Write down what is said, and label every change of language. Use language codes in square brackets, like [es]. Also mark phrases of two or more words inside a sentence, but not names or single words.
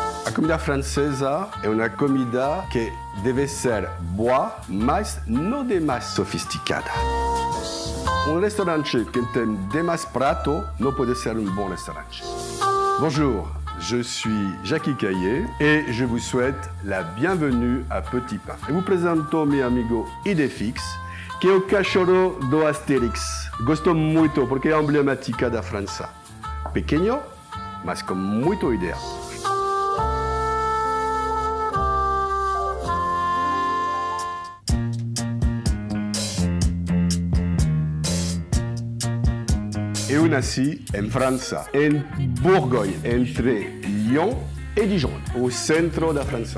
[pt] A comida francesa é uma comida que deve ser boa, mas não demais sofisticada. Restaurante que tem demais prato não pode ser bom restaurante. [fr] Bonjour, je suis Jackie Caillé et je vous souhaite la bienvenue à Petit Pain. [pt] Eu vous apresento meu amigo Idefix, que é o cachorro do Asterix. Gosto muito porque é emblemática da França. Pequeno, mas com muita ideia. Eu nasci em França, em Bourgogne, entre Lyon e Dijon, o centro da França.